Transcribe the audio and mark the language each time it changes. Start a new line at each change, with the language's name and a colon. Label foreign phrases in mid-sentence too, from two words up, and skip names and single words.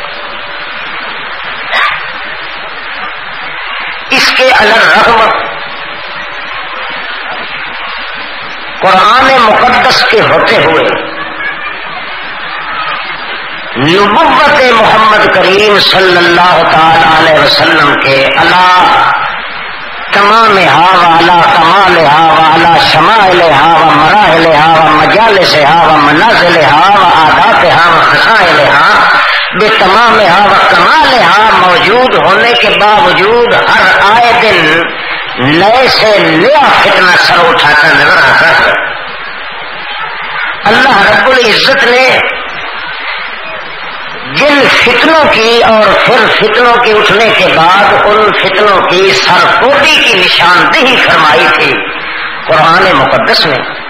Urdu: اس کے الرغم قرآن مقدس کے ہوتے ہوئے نبوت محمد کریم
Arabic: صلی اللہ تعالی علیہ وسلم
Urdu: کے اللہ تمام والا کمال والا شمائل و مراحل و مجالس و منازل و عادات و خصائل بے تمام و کمال موجود ہونے کے باوجود ہر آئے دن نئے سے نیا فتنہ سر اٹھاتا نظر آتا ہے۔ اللہ رب العزت نے جن فتنوں کی اور پھر فتنوں کے اٹھنے کے بعد ان فتنوں کی سرکوبی کی نشاندہی فرمائی تھی قرآن مقدس میں۔